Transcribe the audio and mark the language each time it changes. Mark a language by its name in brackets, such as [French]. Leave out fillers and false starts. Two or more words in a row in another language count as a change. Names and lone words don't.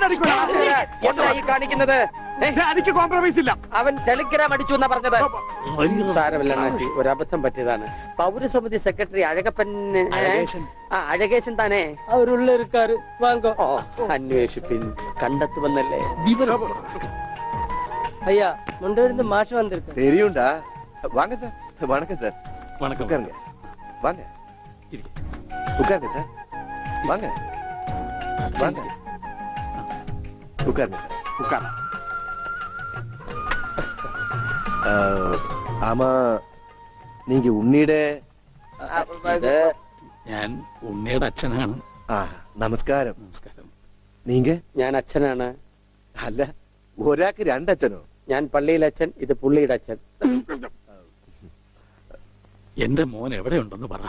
[Malayalam] കാണിക്കുന്നത് കോംപ്രമൈസ് ഇല്ല. അവൻ ടെലിഗ്രാം അടിച്ചു എന്നാ പറഞ്ഞത്. സാരമില്ല നാച്ചി, ഒരു അബദ്ധം പറ്റിയതാണ്. പൗരസമിതി സെക്രട്ടറി അഴകപ്പന് അഴകേശൻ താനേ [Tamil] அவருள்ள இருக்கார். வாங்கோ, [Malayalam] അന്വേഷിപ്പിൻ, കണ്ടെത്തുവന്നല്ലേ. [Tamil] ஐயா முண்டூர்ந்து மாஷ் வந்திருக்கு. தெரியும்டா. வாங்க சார். வணக்கம் சார். வணக்கம். உட்காருங்க. வாங்க. உட்காருங்க சார். வாங்க. வாங்க. உட்காருங்க சார். உட்கார். ஆமா, நீங்க ഉണ്ണിയുടെ [Malayalam] ഞാൻ ഉണ്ണിയുടെ അച്ഛനാണ്. നമസ്കാരം. നമസ്കാരം. [Tamil] നീങ്ക? [Malayalam] ഞാൻ അച്ഛനാണ്. അല്ല, ഒരാൾക്ക് രണ്ടച്ഛനോ? ഞാൻ പള്ളിയിലെ അച്ഛൻ, ഇത് പുള്ളിയുടെ അച്ഛൻ. എന്റെ മോൻ എവിടെയുണ്ടെന്ന് പറ.